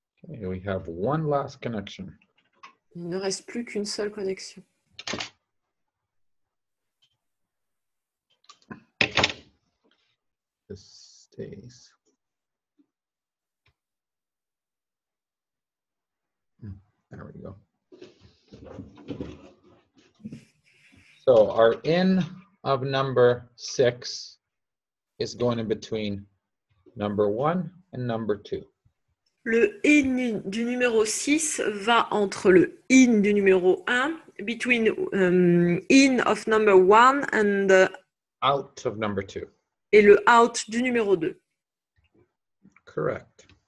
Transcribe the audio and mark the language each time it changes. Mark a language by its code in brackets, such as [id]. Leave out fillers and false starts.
[en] Okay, we have one last connection. [fr] Il ne reste plus qu'une seule connexion. [en] This stays. There we go. So our in of number 6 is going in between number 1 and number 2. [fr] Le in du numéro 6 va entre le in du numéro 1, [en] between in of number 1 and Out of number 2. [fr] et le out du numéro 2. [en] Correct.